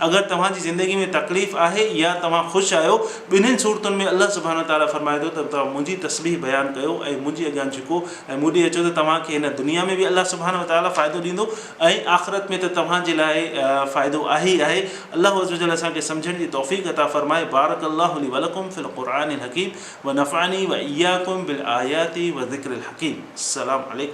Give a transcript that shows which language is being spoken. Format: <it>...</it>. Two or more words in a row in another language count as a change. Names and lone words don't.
<sd>अगरि तव्हांजी ज़िंदगी में तकलीफ़ आहे या तव्हां ख़ुशि आहियो, ॿिन्हिनि सूरतुनि में अल्लाह</sd> <ar>سبحانه تعالى</ar> <sd>फरमाए थो त तव्हां मुंहिंजी तस्बीह बयानु कयो ऐं मुंहिंजे अॻियां झुको ऐं मूं ॾे अचो, त तव्हांखे हिन दुनिया में बि अल्लाह</sd> <ar>سبحانه تعالى</ar> <sd>फ़ाइदो ॾींदो ऐं आख़िरत में त तव्हांजे लाइ फ़ाइदो आहे ई आहे। अल्लाह</sd> <ar>عز وجل</ar> <sd>असांखे सम्झण जी तौफ़ीक़ अता फ़रमाए।</sd> <ar>بارك الله لي ولكم في القرآن الحكيم ونفعني وإياكم بالآيات والذكر الحكيم. السلام عليكم.</ar>